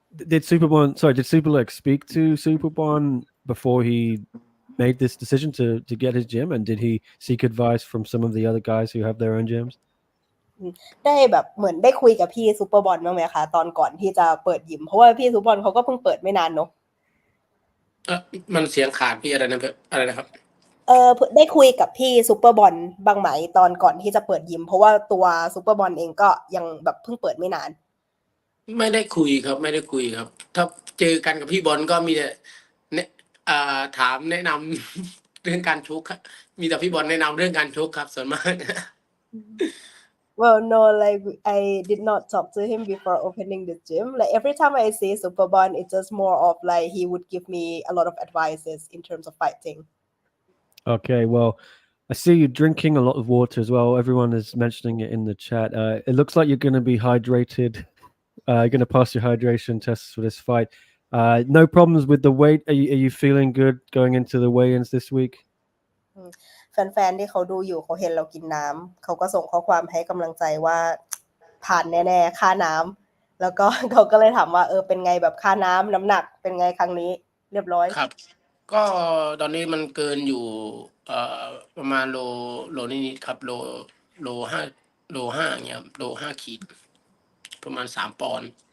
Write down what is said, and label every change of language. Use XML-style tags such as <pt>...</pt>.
<en>did Superlek speak to Superbon before he made this decision to get his gym, and did he seek advice from some of the other guys who have their own gyms?</en> <th>ได้แบบเหมือนได้คุยกับพี่ซูเปอร์บอลบ้างไหมคะตอนก่อนที่จะเปิดยิมเพราะว่าพี่ซูเปอร์บอลเขาก็เพิ่งเปิดไม่นานเนาะ มันเสียงขาดพี่อะไรนะครับ ได้คุยกับพี่ซูเปอร์บอลบ้างไหมตอนก่อนที่จะเปิดยิมเพราะว่าตัวซูเปอร์บอลเองก็ยังแบบเพิ่งเปิดไม่นาน ไม่ได้คุยครับไม่ได้คุยครับถ้าเจอกันกับพี่บอลก็มีแต่ถามแนะนำ เรื่องการชกครับมีแต่พี่บอลแนะนำเรื่องการชกครับส่วนมาก</th> <en>Well, no, like I did not talk to him before opening the gym. Like every time I see Superbon, it's just more of like he would give me a lot of advices in terms of fighting. Okay, well, I see you drinking a lot of water as well. Everyone is mentioning it in the chat. It looks like you're going to be hydrated. You're going to pass your hydration tests for this fight. No problems with the weight. Are you feeling good going into the weigh-ins this week?</en> <th>แฟนๆที่เขาดูอยู่เขาเห็นเรากินน้ำเขาก็ส่งข้อความให้กำลังใจว่าผ่านแน่ๆค่าน้ำแล้วก็ เขาก็เลยถามว่าเป็นไงแบบค่าน้ำน้ำหนักเป็นไงครั้งนี้เรียบร้อย ครับก็ตอนนี้มันเกินอยู่ประมาณโลนิดๆครับโลห้าเงี้ยโล5 ขีดประมาณ3 ปอนด์</th>